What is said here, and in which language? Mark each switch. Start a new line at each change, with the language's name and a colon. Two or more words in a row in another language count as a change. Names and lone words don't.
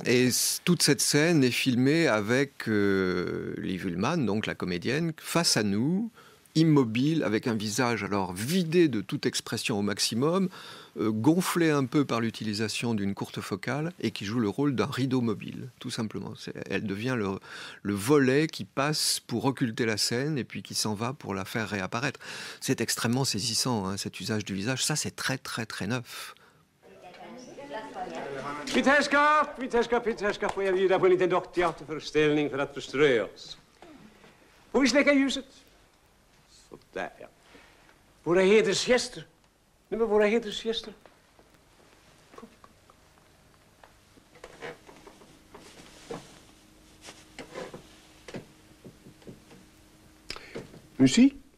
French: Et toute cette scène est filmée avec Liv Ullmann, donc la comédienne, face à nous, immobile, avec un visage alors vidé de toute expression au maximum, gonflé un peu par l'utilisation d'une courte focale et qui joue le rôle d'un rideau mobile, tout simplement. Elle devient le volet qui passe pour occulter la scène et puis qui s'en va pour la faire réapparaître. C'est extrêmement saisissant, hein, cet usage du visage. Ça, c'est très, très, très neuf.
Swedish: Mitt herrskap, får jag bjuda på en liten dockteaterföreställning för att förströ oss. Får vi släcka ljuset? Sådär, ja. Våra hedersgäster. Nej, men våra hedersgäster. Kom. Musik?